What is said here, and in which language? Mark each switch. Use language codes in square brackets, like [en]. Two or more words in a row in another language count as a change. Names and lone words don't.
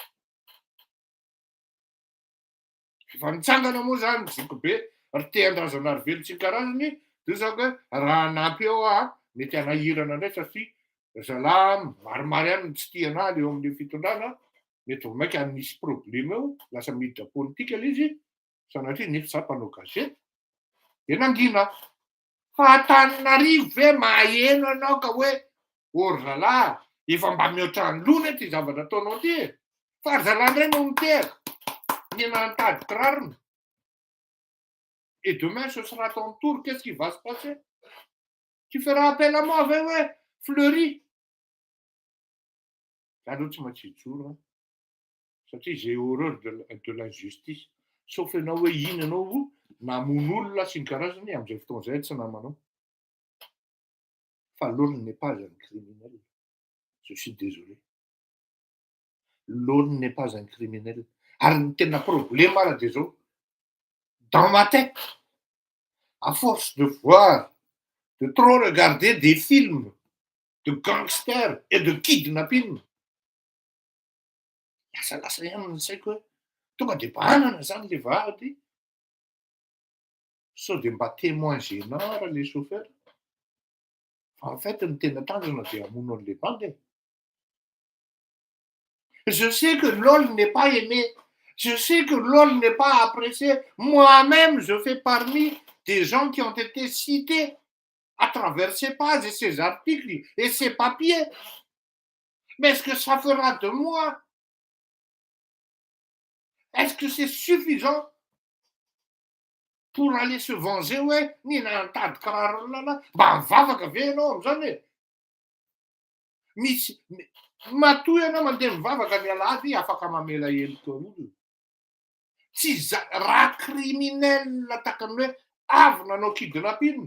[mg] Efa nitsangana moa zany zokibe ry Tian-Drazanarivelo sy ny karazany, de zako hoe raha hanampy eo mety hanahirana indray satria zalahy maromaro ihany no tsy tia anahy eo amin'ny fitondrana, mety ho mainka misy problème eo, lasa miditra politika le izy, sanatria nefa za mpanao gazety, de nangina. Fa Antananarivo ve maheno anao ka hoe ôry zalahy, efa mba mihoatra ny lona ty zavatra ataonao ty e, fa ry zalahy indray no mitera, niena nitady kirarony. [fr] Et demain ce sera ton tour, qu'est-ce qui va se passer? Tu feras appel à moi, ouais, Fleury. [mg] Aloha tsy maintsy hijoro satria [fr] j'ai horreur de l'injustice. [mg] Sauf ianao hoe iny ianao namono olona sy ny karazany am'izay fotoana zay tsy namanao. [fr] Fa l'homme n'est pas un criminel. Je suis désolé. L'homme n'est pas un criminel. [mg] Ary ny tena problème ara de zao, [fr] dans ma tête, à force de voir, de trop regarder des films de gangsters et de kidnapping, [mg] lasa ihany ny saiko hoe tonga de banana zany le vady, sao de mba [fr] témoin gênant [mg] raha le chauffeur. [fr] En fait [mg] ny tena tanjona de hamono an'le bandy. [fr] Je sais que LOL n'est pas aimé, je sais que LOL n'est pas apprécié. Moi-même, je fais parmi des gens qui ont été cités à travers ces pages et ces articles et ces papiers. Mais est-ce que ça fera de moi? Est-ce que c'est suffisant pour aller se venger? Ouais, [mg] nina nitady kiraro lala, mba mivavaka ve ianao am'zany e? Misy matoy ianao mandeha mivavaka ny alahady afaka mamela heloka olo. Tsy raha criminel tahakany hoe avy nanao kidnapping.